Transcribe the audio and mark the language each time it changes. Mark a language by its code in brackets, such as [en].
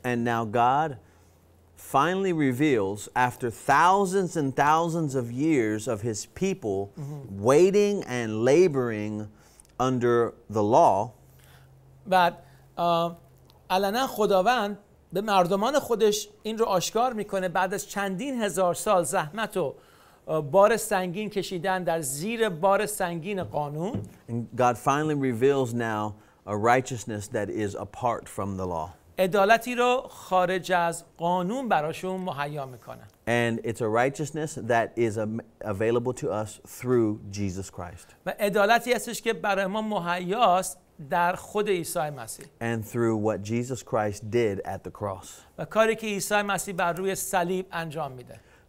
[en] And now God finally reveals after thousands and thousands of years of his people waiting and laboring under the law. [fa] بعد علنا خداوند به مردمان خودش این رو آشکار میکنه بعد از چندین هزار سال زحمت و بار سنگین کشیدن در زیر بار سنگین قانون. [en] And God finally reveals now a righteousness that is apart from the law. [fa] عدالتی رو خارج از قانون براشون مهیا میکنه. [en] And it's a righteousness that is available to us through Jesus Christ. [fa] و عدالتی هستش که برای ما مهیاست در خود عیسی مسیح. [en] And through what Jesus Christ did at the cross. [fa] و کاری که عیسی مسیح بر روی صلیب انجام میده.